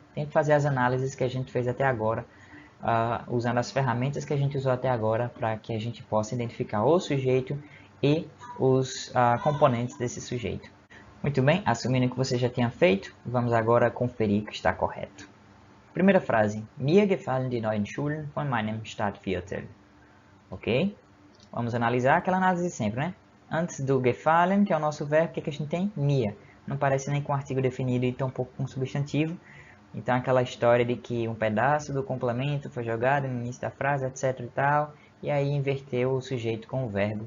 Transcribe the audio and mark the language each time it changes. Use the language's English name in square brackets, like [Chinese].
[Portuguese] Tente fazer as análises que a gente fez até agora. Usando as ferramentas que a gente usou até agora para que a gente possa identificar o sujeito e os componentes desse sujeito. Muito bem, assumindo que você já tinha feito, vamos agora conferir que está correto. Primeira frase. [German] Mir gefallen die neuen Schulen von meinem Stadtviertel. [Portuguese] Ok? Vamos analisar aquela análise sempre, né? Antes do gefallen, que é o nosso verbo, o que a gente tem? Mir. Não parece nem com artigo definido e tampouco com substantivo. Então, aquela história de que um pedaço do complemento foi jogado no início da frase, etc e tal, e aí inverteu o sujeito com o verbo.